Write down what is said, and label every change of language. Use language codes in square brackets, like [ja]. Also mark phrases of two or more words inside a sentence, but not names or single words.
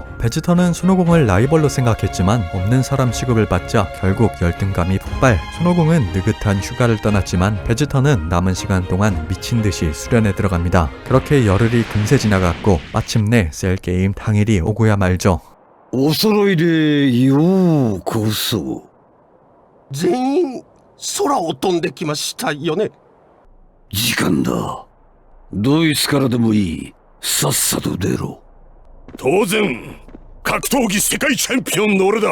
[ko] 베지터는 순호궁을 라이벌로 생각했지만 없는 사람 취급을 받자 결국 열등감이 폭발. 순호궁은 느긋한 휴가를 떠났지만 베지터는 남은 시간 동안 미친듯이 수련에 들어갑니다. 그렇게 열흘이 금세 지나갔고 마침내 셀게임 당일이 오고야 말죠. [ja] お揃いでようこそ。全員空を飛んできましたよね。時間だ。ドイツからでもいい。さっさと出ろ。当然格闘技世界チャンピオンの俺だ。